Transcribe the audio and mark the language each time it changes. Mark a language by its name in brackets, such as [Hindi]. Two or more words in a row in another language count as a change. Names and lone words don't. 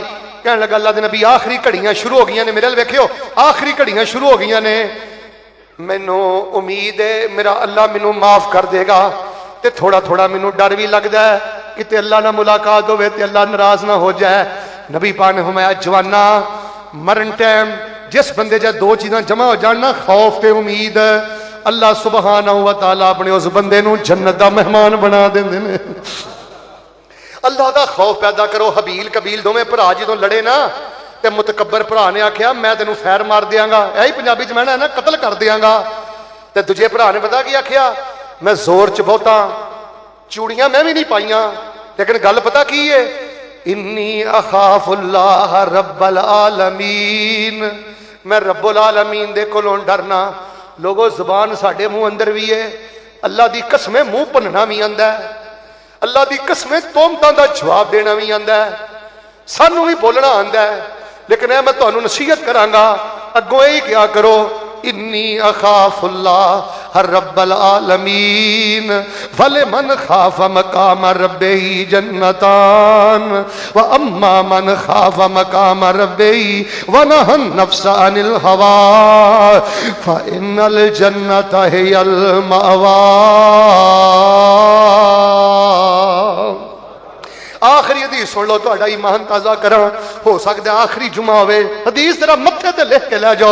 [Punjabi] کہنے لگا اللہ دے نبی آخری گھڑیاں شروع ہو گئی نے، میرے ال ویکھیو آخری گھڑیاں شروع ہو گئی نے، مینوں امید ہے میرا اللہ مینوں معاف کر دیگا، تے تھوڑا تھوڑا مینوں ڈر بھی لگتا ہے کہ اللہ نا ملاقات ہووے تے اللہ ناراض نا ہو جائے. نبی پاک نے فرمایا، جواناں مرن ٹائم جس بندے چ دو چیزاں جمع ہو جان نا، خوف تے امید, [Arabic] الله سبحانه وتعالى [Punjabi] اپنے اس بندے نوں جنت دا مہمان بنا دیندے نے. اللہ دا خوف پیدا کرو. ہابیل قابیل دوویں بھرا جو لڑے نا، تے متکبر بھرا نے آکھیا میں تینوں فیر مار دیانگا، یہی پنجابی چ میں نے نا قتل کر دیانگا. تے دوجے بھرا نے پتا کی آکھیا، میں زور چ بہتا، چوڑیاں میں بھی نہیں پائیاں، لیکن گل پتا کی ہے, [Arabic] إني أخاف الله رب العالمين, [Punjabi] میں رب العالمین دے کولوں ڈرنا. لوگوں زبان ساڈے منہ اندر بھی ہے، اللہ دی قسمیں منہ بھننا بھی آندا ہے, اللہ دی قسمیں تہمتاں دا جواب دینا بھی آندا ہے، سانوں بھی بولنا آندا ہے، لیکن میں تہانوں نصیحت کرانگا، اگوں یہی کیا کرو, [Arabic] إني أخاف الله رب العالمين ولمن خاف مقام ربه جنتان وأما من خاف مقام ربه ونهى النفس عن الهوى فإن الجنة هي المأوى. [Punjabi] آخری حدیث سن لو، تہاڈا ایمان تازہ کرا، ہو سکتا ہے آخری جمعہ ہووے، حدیث ذرا متھے تے لکھ کے لے جاؤ.